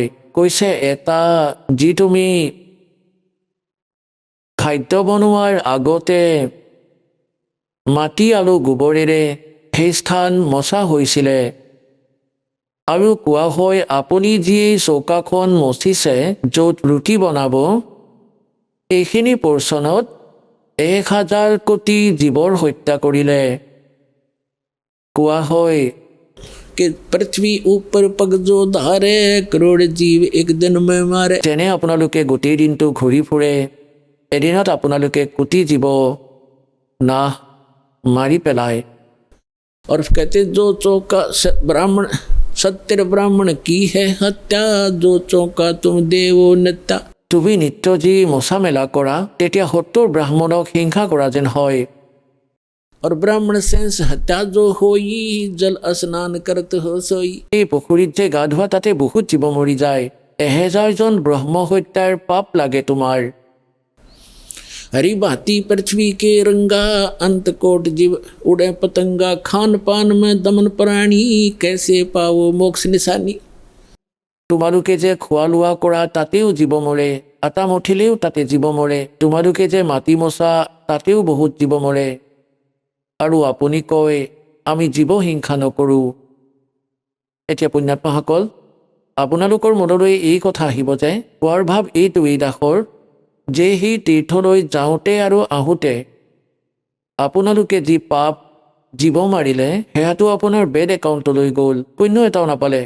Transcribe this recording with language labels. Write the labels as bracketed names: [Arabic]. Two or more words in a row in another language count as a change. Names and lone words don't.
[Assamese] কৈছে এটা যি তুমি খাদ্য বনোৱাৰ আগতে মাটি আৰু গোবৰেৰে সেই স্থান মচা হৈছিলে। আৰু কোৱা হয় আপুনি যি চৌকাখন মচিছে য'ত ৰুটি বনাব, এইখিনি পৰ্চনত 1000 কোটি জীৱৰ হত্যা কৰিলে। কোৱা হয় [Hindi] कि पृथ्वी ऊपर पग जो धारे, करोड़ जीव एक दिन में मारे। [Assamese] যেনে আপোনালোকে গোটেই দিনটো ঘূৰি ফুৰে, এদিনত আপোনালোকে কোটি জীৱ নাশ মাৰি পেলায়। [Hindi] और कहते जो चौका ब्राह्मण 70 ब्राह्मण की है हत्या, जो चौका तुम देव नित्या। [Assamese] তুমি নিত্য যি মোচা মেলা কৰা, তেতিয়া 70 ব্ৰাহ্মণক হিংসা কৰা যেন হয়। [Hindi] और ब्राह्मण सेंस हत्या जो होई, जल स्नान करत हो सोई। [Assamese] এই পুখুৰীত যে গা ধোৱা তাতে বহুত জীৱ মৰি যায়। 1000 জন ব্ৰহ্ম হত্যাৰ পাপ লাগে তোমাৰ। [Hindi] हरी भांति पृथ्वी के रंगा, अंत कोट जीव उड़े पतंगा। खान पान में दमन प्राणी, कैसे पाओ मोक्ष निशानी। [Assamese] তোমালোকে যে খোৱা লোৱা কৰা তাতেও জীৱ মৰে, আটা মঠিলেও তাতে জীৱ মৰে। তোমালোকে যে মাটি মচা তাতেও বহুত জীৱ মৰে। আৰু আপুনি কয় আমি জীৱ হিংসা নকৰোঁ। এতিয়া পুণ্যাত্মাসকল, আপোনালোকৰ মনলৈ এই কথা আহিব যে কোৱাৰ ভাৱ এইটোৱেই দাসৰ যে সেই তীৰ্থলৈ যাওঁতে আৰু আহোঁতে আপোনালোকে যি পাপ জীৱ মাৰিলে সেয়াটো আপোনাৰ [English] bad accountলৈ [Assamese] গ'ল, পুণ্য এটাও নাপালে।